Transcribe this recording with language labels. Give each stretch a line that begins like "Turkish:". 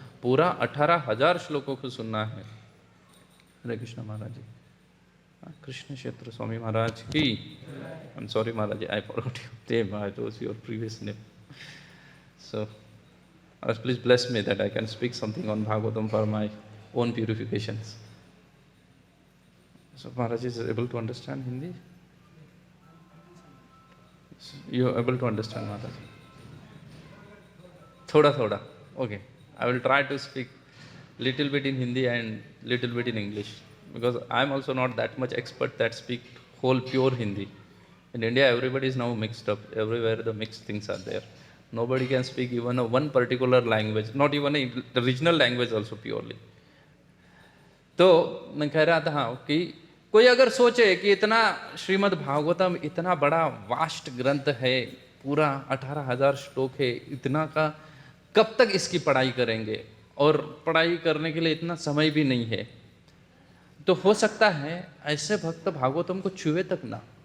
Hindi: पूरा 18,000 श्लोकों को सुनना है। हरे कृष्ण महाराज जी, कृष्ण क्षेत्र स्वामी महाराज की।
English: I am sorry Maharaj ji, I forgot your name, I told your previous name. So please bless me that I can speak something on Bhagavatam for my own purifications. So Maharaj is able to understand Hindi? You are able to understand Maharaj? Thoda. Okay. I will try to speak little bit in Hindi and little bit in English, because I am also not that much expert that speak whole pure Hindi. In India, everybody is now mixed up. Everywhere the mixed things are there. Nobody can speak even a one particular language, not even a regional language also purely.
Hindi: तो मैं कह रहा था कि कोई अगर सोचे कि इतना श्रीमद् भागवतम इतना बड़ा वास्ट ग्रंथ है, पूरा 18,000 श्लोक है, इतना का कब तक इसकी पढ़ाई करेंगे? और पढ़ाई करने के लिए इतना समय भी नहीं है। तो हो सकता है ऐसे भक्त भागवतम को छुए तक ना।